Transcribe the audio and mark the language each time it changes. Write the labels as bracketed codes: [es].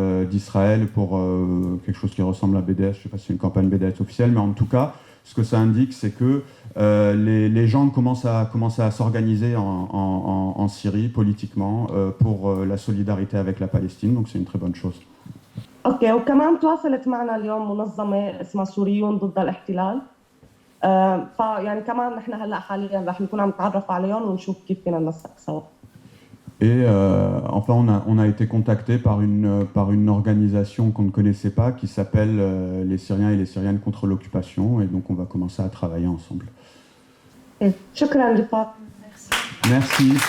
[fr] d'Israël, pour quelque chose qui ressemble à BDS, je ne sais pas si c'est une campagne BDS officielle, mais en tout cas, ce que ça indique, c'est que les gens commencent à s'organiser en Syrie politiquement pour la solidarité avec la Palestine, donc c'est une très bonne chose. [ar] اوكي، وكمان تواصلت معنا اليوم منظمه اسمها سوريون ضد الاحتلال، فيعني كمان نحن هلا حاليا رح نكون عم نتعرف عليهم ونشوف كيف فينا ننسق سوا. [fr] Et enfin, on a été contacté par une organisation qu'on ne connaissait pas qui s'appelle les Syriens et les Syriennes contre l'occupation, et donc on va commencer à travailler ensemble. [ar] شكرا رفاق. [fr] Merci.